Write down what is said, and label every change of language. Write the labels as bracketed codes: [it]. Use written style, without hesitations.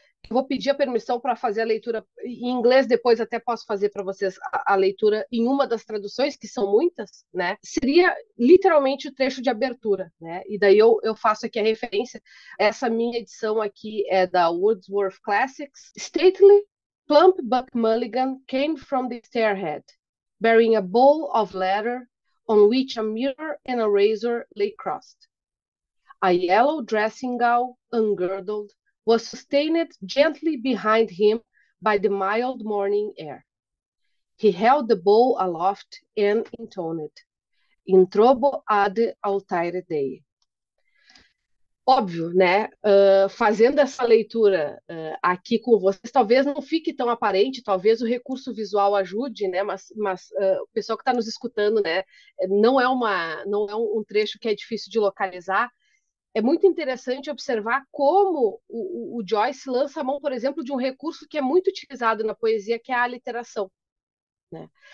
[pt] Eu vou pedir a permissão para fazer a leitura em inglês, depois até posso fazer para vocês a leitura em uma das traduções, que são muitas, né? Seria literalmente o trecho de abertura, né? E daí eu faço aqui a referência. Essa minha edição aqui é da Wordsworth Classics. [en] Stately, plump Buck Mulligan came from the stairhead, bearing a bowl of leather on which a mirror and a razor lay crossed. A yellow dressing gown, ungirdled, was sustained gently behind him by the mild morning air. He held the bowl aloft and intoned, [la] In trobo ad altaire Dei. [pt] Óbvio, né? Fazendo essa leitura aqui com vocês, talvez não fique tão aparente, talvez o recurso visual ajude, né? Mas o pessoal que está nos escutando, né? Não é um trecho que é difícil de localizar. É muito interessante observar como o Joyce lança a mão, por exemplo, de um recurso que é muito utilizado na poesia, que é a aliteração, né?